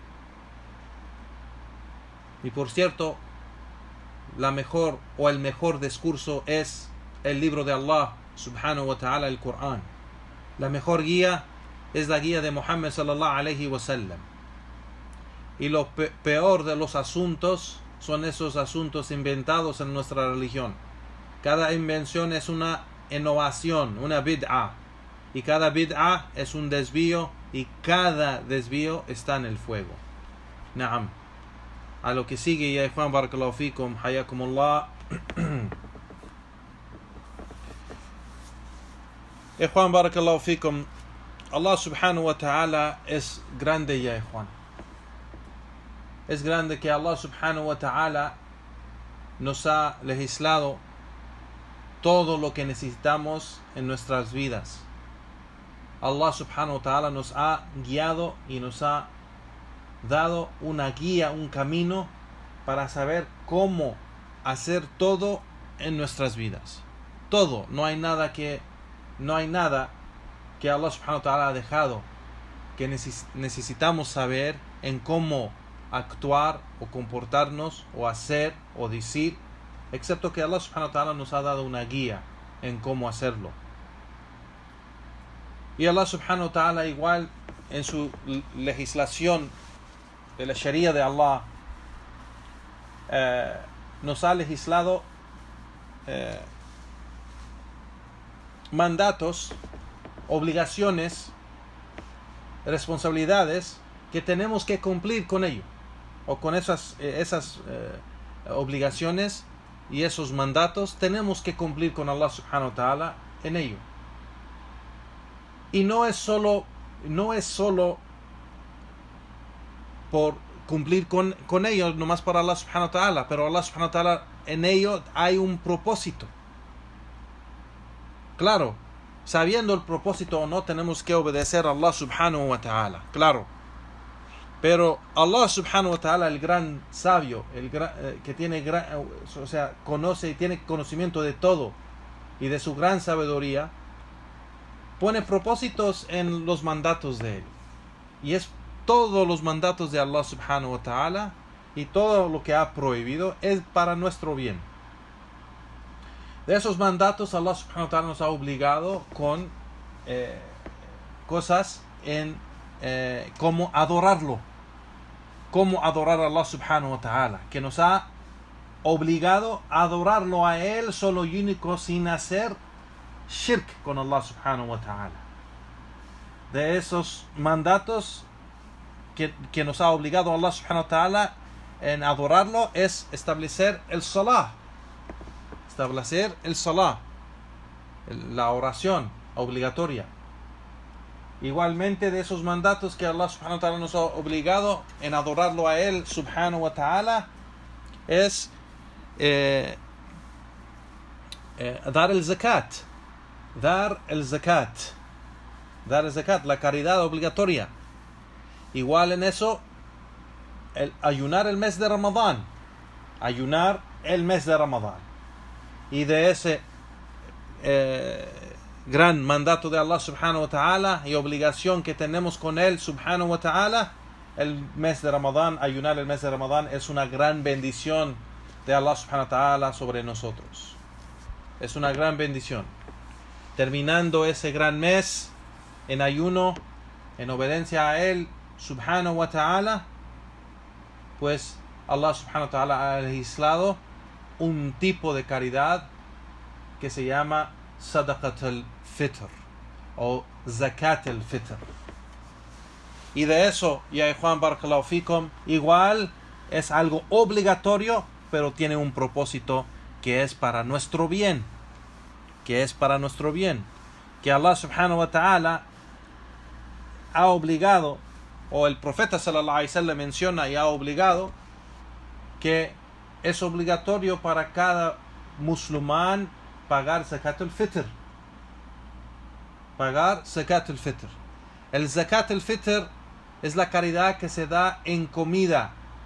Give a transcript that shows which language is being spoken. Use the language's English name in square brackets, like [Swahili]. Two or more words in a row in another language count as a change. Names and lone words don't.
[Spanish] Y por cierto, la mejor o el mejor discurso es el libro de [Arabic] الله سبحانه وتعالى, [Spanish] el Corán. La mejor guía es la guía de Muhammad [Arabic] صلى الله عليه وسلم. [Spanish] Y lo peor de los asuntos son esos asuntos inventados en nuestra religión. Cada invención es una innovación, una bid'ah. Y cada bid'ah es un desvío, y cada desvío está en el fuego. Naam. A lo que sigue, [Arabic] يا إخوان، بارك الله فيكم، حياكم الله. إخوان، بارك الله فيكم, الله سبحانه وتعالى [Spanish] es grande, [Arabic] يا إخوان. [Spanish] Es grande que [Arabic] الله سبحانه وتعالى [Spanish] nos ha legislado todo lo que necesitamos en nuestras vidas. [Arabic] الله سبحانه وتعالى [Spanish] nos ha guiado y nos ha dado una guía, un camino para saber cómo hacer todo en nuestras vidas. Todo, no hay nada que [Arabic] الله سبحانه وتعالى [Spanish] ha dejado que necesitamos saber en cómo actuar o comportarnos o hacer o decir, excepto que [Arabic] الله سبحانه وتعالى [Spanish] nos ha dado una guía en cómo hacerlo. Y [Arabic] الله سبحانه وتعالى [Spanish] igual en su legislación de la Sharia de Allah, nos ha legislado mandatos, obligaciones, responsabilidades que tenemos que cumplir con ello, o con esas obligaciones y esos mandatos tenemos que cumplir con [Arabic] الله سبحانه وتعالى [Spanish] en ello. Y no es solo por cumplir con ello, nomás para [Arabic] الله سبحانه وتعالى, [Spanish] pero [Arabic] الله سبحانه وتعالى, [Spanish] en ello hay un propósito. Claro, sabiendo el propósito o no, tenemos que obedecer a [Arabic] الله سبحانه وتعالى, [Spanish] claro. Pero [Arabic] الله سبحانه وتعالى, [Spanish] el gran sabio, que tiene conoce y tiene conocimiento de todo y de su gran sabiduría, pone propósitos en los mandatos de él. Y es todos los mandatos de [Arabic] الله سبحانه وتعالى [Spanish] y todo lo que ha prohibido es para nuestro bien. De esos mandatos, [Arabic] الله سبحانه وتعالى [Spanish] nos ha obligado con cosas como adorarlo, como adorar a [Arabic] الله سبحانه وتعالى, [Spanish] que nos ha obligado a adorarlo a él solo y único, sin hacer shirk con [Arabic] الله سبحانه وتعالى. [Spanish] De esos mandatos que nos ha obligado [Arabic] الله سبحانه وتعالى [Spanish] en adorarlo es establecer el salah, la oración obligatoria. Igualmente, de esos mandatos que [Arabic] الله سبحانه وتعالى [Spanish] nos ha obligado en adorarlo a él [Arabic] سبحانه وتعالى [Spanish] es dar el zakat, la caridad obligatoria. Igual en eso, ayunar el mes de Ramadán, y de ese gran mandato de [Arabic] الله سبحانه وتعالى [Spanish] y obligación que tenemos con él [Arabic] سبحانه وتعالى, [Spanish] el mes de Ramadán, ayunar el mes de Ramadán es una gran bendición de [Arabic] الله سبحانه وتعالى [Spanish] sobre nosotros. Es una gran bendición. Terminando ese gran mes en ayuno, en obediencia a él [Arabic] سبحانه وتعالى, [Spanish] pues [Arabic] الله سبحانه وتعالى [Spanish] ha legislado un tipo de caridad que se llama [Arabic] صدقة الفطر [Spanish] o [Arabic] زكاة الفطر. [Spanish] Y de eso, ya Juan [Arabic] بارك الله فيكم, [Spanish] igual es algo obligatorio, pero tiene un propósito que es para nuestro bien. Que [Arabic] الله سبحانه وتعالى [Spanish] ha obligado, o el profeta [Arabic] صلى الله عليه وسلم [Spanish] menciona y ha obligado, que es obligatorio para cada musulmán pagar [Arabic] زكاة الفطر. [Spanish] El [Arabic] زكاة الفطر [Spanish] es la caridad que se da en comida.